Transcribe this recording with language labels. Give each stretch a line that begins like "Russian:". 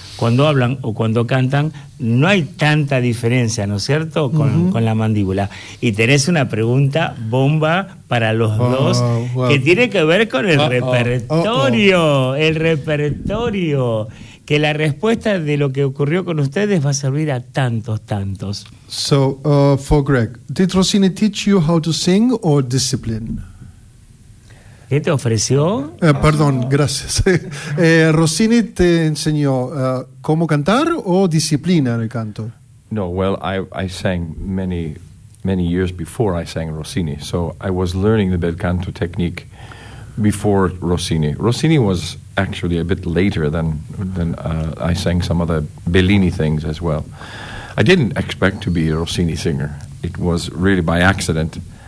Spanish: Cuando hablan o cuando cantan no hay tanta diferencia, ¿no es cierto? Con la mandíbula. Y tenés una pregunta bomba para los dos que tiene que ver con el repertorio, el repertorio. Que la respuesta de lo que ocurrió con ustedes va a servir a tantos, tantos.
English: So, for Greg, did Rossini teach you how to sing or discipline?
Spanish: ¿Qué te ofreció? Perdón, gracias. Rossini te enseñó cómo cantar o disciplina en el canto.
English: No, well, I sang many, many years before I sang Rossini, so I was learning the bel canto technique before Rossini. Rossini was actually a bit later than I sang some other Bellini things as well. I didn't expect to be a Rossini singer. It was really by accident.